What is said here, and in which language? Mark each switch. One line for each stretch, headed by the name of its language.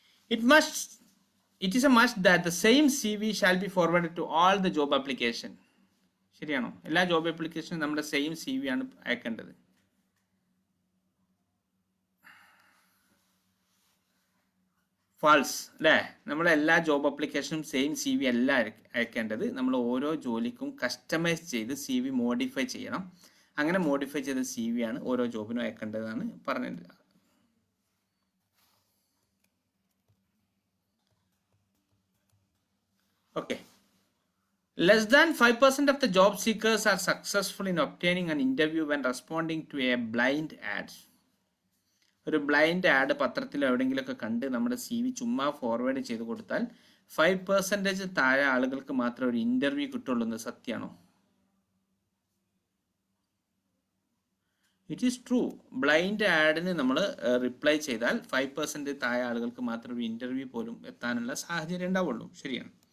English: It is a must that the same CV shall be forwarded to all the job application.
Malayalam: ശരിയാണോ? എല്ലാ job ആപ്ലിക്കേഷനും നമ്മുടെ same CV ആണ് അയക്കേണ്ടത്. False അല്ലേ? നമ്മുടെ എല്ലാ ജോബ് ആപ്ലിക്കേഷനും സെയിം CV അല്ല അയക്കേണ്ടത്. നമ്മൾ ഓരോ ജോലിക്കും കസ്റ്റമൈസ് ചെയ്ത് CV മോഡിഫൈ ചെയ്യണം. അങ്ങനെ മോഡിഫൈ ചെയ്ത CV ആണ് ഓരോ ജോബിനും അയക്കേണ്ടതാണ് പറഞ്ഞത്.
English: Okay. Less than 5% of the job seekers are successful in obtaining an interview when responding to a blind ad.
Malayalam: ഒരു ബ്ലൈൻഡ് ആഡ് പത്രത്തിലോ എവിടെയെങ്കിലുമൊക്കെ കണ്ട് നമ്മുടെ CV ചുമ്മാ ഫോർവേഡ് ചെയ്ത് കൊടുത്താൽ 5% താഴെ ആളുകൾക്ക് മാത്രമേ ഒരു ഇന്റർവ്യൂ കിട്ടുള്ളൂ എന്ന് സത്യമാണോ?
English: It is true.
Malayalam: ബ്ലൈൻഡ് ആഡിന് നമ്മൾ റിപ്ലൈ ചെയ്താൽ 5% താഴെ ആളുകൾക്ക് മാത്രമേ ഒരു ഇന്റർവ്യൂ പോലും എത്താനുള്ള സാഹചര്യം ഉണ്ടാവുള്ളൂ. ശരിയാണ്.